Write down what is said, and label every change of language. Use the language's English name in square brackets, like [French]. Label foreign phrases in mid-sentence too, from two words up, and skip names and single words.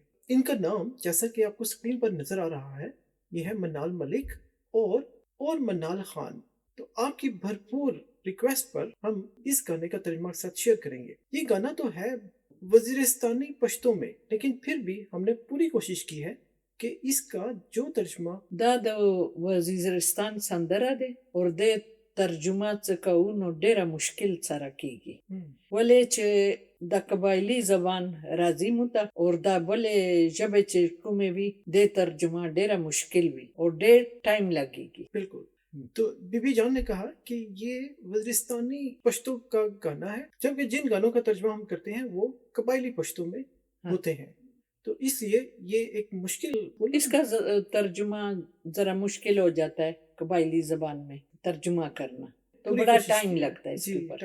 [Urdu] ان کا نام جیسا کہ آپ کو اسکرین پر نظر آ رہا ہے، یہ ہے منال ملک اور منال خان۔ تو آپ کی بھرپور ریکویسٹ پر ہم اس گانے کا ترجمہ کے ساتھ شیئر کریں گے۔ یہ گانا تو ہے وزیرستانی پشتو میں، لیکن پھر بھی ہم نے پوری کوشش کی ہے کہ اس کا جو ترجمہ [Pashto] دا د وزیرستان سندره دی اور د ترجمه څه کوو نو ډیره مشکل سره کیږي، ولې چې د قبایلی زبان راځي مو ته اور دا بلې ژبې چې کومې وي د ترجمه ډیره مشکل وي اور ډیر ټایم لګیږي۔ [Urdu] بالکل۔ تو بی بی جان نے کہا کہ یہ وزیرستانی پشتو کا گانا ہے، جبکہ جن گانوں کا ترجمہ ہم کرتے ہیں وہ قبائلی پشتو میں ہوتے ہیں، تو اس لیے یہ ایک مشکل اس کا ترجمہ ذرا مشکل ہو جاتا ہے قبائلی زبان میں ترجمہ کرنا، تو بڑا ٹائم لگتا ہے اس کے اوپر۔